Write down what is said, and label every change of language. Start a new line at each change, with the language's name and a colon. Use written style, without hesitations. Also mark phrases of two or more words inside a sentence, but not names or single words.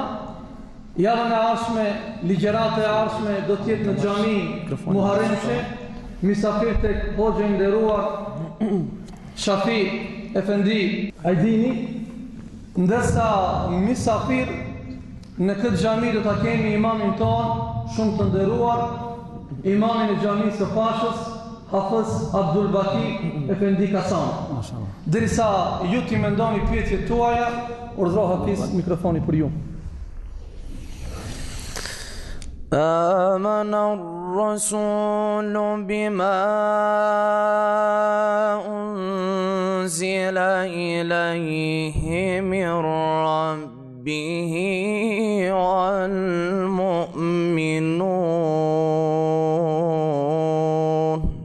Albanian: Javën e ardhshme, ligjërata e ardhshme do të jetë në xhamin Muharremshe, misafir tek hoxha i nderuar Shafi Efendi Ajdini, ndërsa misafir në këtë xhami do ta kemi imamin ton shumë të nderuar, imamin e xhamisë së Pashës, Hafiz Abdul Baki Efendi Kasan. Derisa ju ti mendoni pyetjet tuaja, urdhro Hafiz mikrofoni për ju.
Arabic: آمن الرسول بما أنزل إليه من ربه والمؤمنون